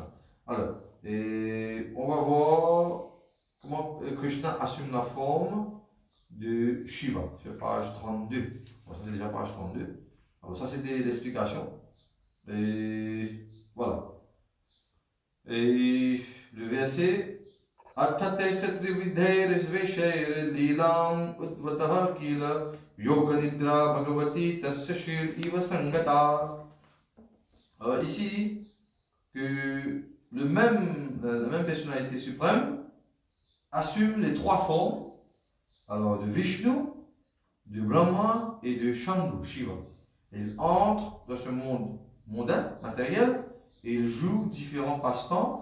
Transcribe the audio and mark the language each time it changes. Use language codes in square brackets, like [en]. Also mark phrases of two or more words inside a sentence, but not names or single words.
[fr] Alors, et on va voir comment Krishna assume la forme de Shiva. C'est page 32. Bon, ça, c'est déjà page 32. Alors, ça, c'était l'explication. Et voilà. Et le verset. [sa] Atthate satrividher svesher lilam utvatah kila yoga nidra bhagavati tasya shir iva sangata. [fr] Ici, que la même personnalité suprême assume les trois formes, alors de Vishnu, de Brahma et de Shambhu, Shiva. Il entre dans ce monde mondain, matériel, et il joue différents passe-temps.